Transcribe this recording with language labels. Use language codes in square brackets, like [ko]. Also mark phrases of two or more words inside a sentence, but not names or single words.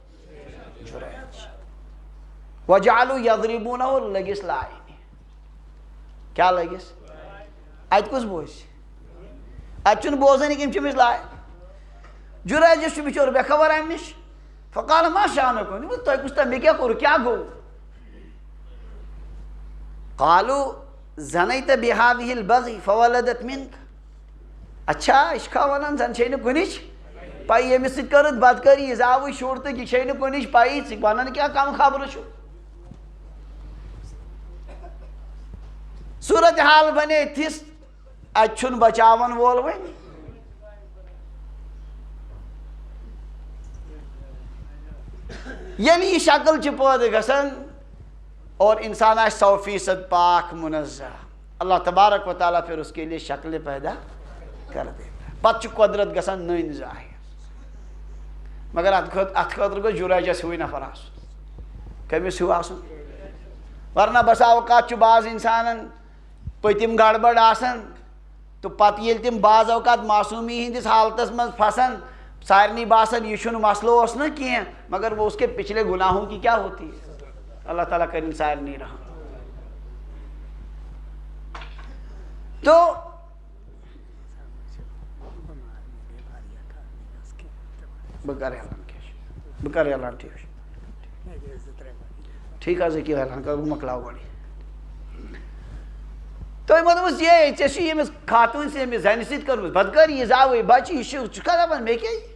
[ar] وجعلوا یضربونہُ [ks] لٔگِس لایِنہِ کیٛاہ لٔگِس اَتہِ کُس بوزِ اَتہِ چھُنہٕ بوزٲنی یِم چھِ أمِس لایان جُرایجس چھُ بِچور بے خبر اَمہِ نِش [ar] فقال ما شأنکم [ks] تۄہہِ کُس تام مےٚ کیٛاہ کوٚر کیٛاہ گوٚو [ar] قالوا زنیت بہذِہ البغی فولدت منک [ks] اچھا یہِ چھِ کھا وَنان زن چھے نہٕ کُنِچ پَیی ییٚمِس سۭتۍ کٔرٕتھ بدکٲری یہِ زاوٕے شُر تہٕ یہِ چھے نہٕ کُنِچ پَیی ژٕ وَنان کیٛاہ کم خبرٕ چھُ صوٗرت حال بنے یِتھِس اَتہِ چھُنہٕ بچاون وول وۄنۍ ییٚلہِ یہِ شکٕل چھِ پٲدٕ گژھان اور انسان آسہِ 100% پاک منزہ اللہ تبارک [ur] و تعالیٰ پھر اس کے لیے شکلیں پیدا کر دیتا ہے [ks] پتہٕ چھُ قۄدرت گژھان نٔنۍ ظٲہِر مگر اتھ خٲطرٕ گوٚژھ جُرایجس ہیوٗے نفر آسُن کٔمِس ہیوٗ آسُن ورنہ بسا اوقات چھُ باز انسانن پٔتِم گڑبڑ آسان تہٕ پتہٕ ییٚلہِ تِم بعض اوقات معصوٗمی ہِنٛدِس حالتس منٛز پھسان سارنٕے باسان یہِ چھُنہٕ مسلہٕ اوس نہٕ کینٛہہ [ur] مگر وہ اس کے پچھلے گناہوں کی کیا ہوتی ہے [ks] اللہ تعالیٰ کرن سارنٕے رحم تو بہٕ کرٕ اعلان کیٛاہ چھُ بہٕ کرٕ اعلان ٹھیٖک چھُ ٹھیٖک حظ ہیٚکِو اعلان کر بہٕ مۄکلاو گۄڈٕ تۄہہِ ووٚنمُس یے ژےٚ چھُے ییٚمِس خاتوٗن سۭتۍ ییٚمِس زنہِ سۭتۍ کٔرمٕژ بدکٲری یہِ زاوٕے بچہِ یہِ چھُ ژٕ کتھ دپان مےٚ کیٛاہ